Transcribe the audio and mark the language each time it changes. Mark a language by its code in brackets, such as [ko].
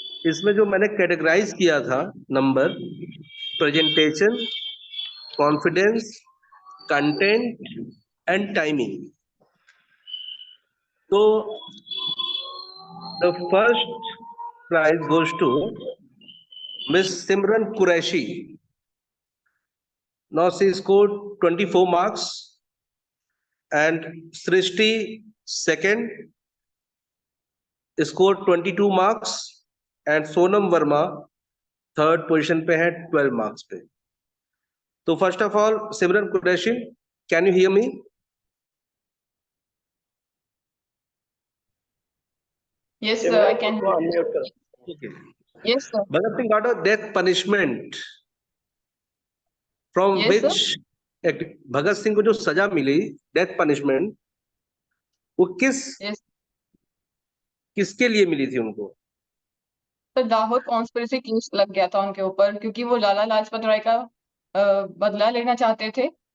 [hi] इसमें जो मैंने कैटेगराइज किया था number, presentation, confidence, content and timing. [en] तो the first prize goes to Miss Simran Qureshi. Now she scored 24 marks, and Srishti second scored 22 marks, and Sonam Verma third position [hi] पे है [en] 12 marks पे। तो first of all, Simran Qureshi, can you hear me? Yes, sir, I can hear you. Okay. Yes, sir. Bhagat Singh got a death punishment, from Yes, [hi] which Bhagat Singh को जो सजा मिली, death punishment, वो [en] Yes. [hi] किसके लिए मिली थी उनको? तो दाहोद कॉन्स्पिरेसी केस लग गया था उनके ऊपर, क्योंकि वो लाला लाजपत राय का बदला लेना चाहते थे।